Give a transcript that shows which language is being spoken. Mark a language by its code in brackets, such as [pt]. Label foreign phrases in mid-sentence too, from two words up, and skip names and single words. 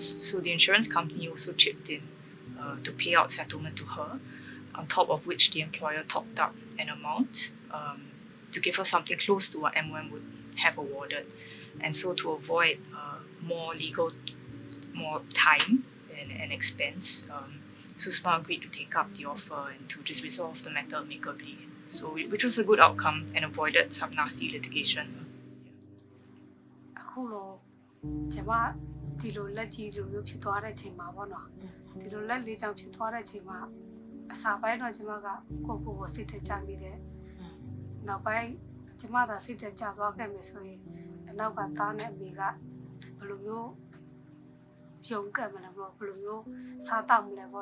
[en] So the insurance company also chipped in to pay out settlement to her, on top of which the employer topped up an amount to give her something close to what MOM would have awarded. And so to avoid more time and expense, Susma agreed to take up the offer and to just resolve the matter amicably. So, which was a good outcome and avoided some nasty litigation. [my] အခုလိုကျမဒီလိုလက်ကြီးလိုမျိုးဖြစ်သွားတဲ့ချိန်မှာပေါ့နော်ဒီလိုလက်လေးချောင်းဖြစ်သွားတဲ့ချိန်မှာအစာပိုင်းတော့ကျမကကိုစိတ်ထဲချမိတယ်နောက်ပိုင်းကျမ သာစိတ်ထဲချသွားခဲ့မယ်ဆိုရင်အနောက်ကသားနဲ့အမေကဘယ်လိုမျိုးရုံးကပ်မလဲပေါ့ဘယ်လိုမျိုးစားတောက်မလဲပေါ့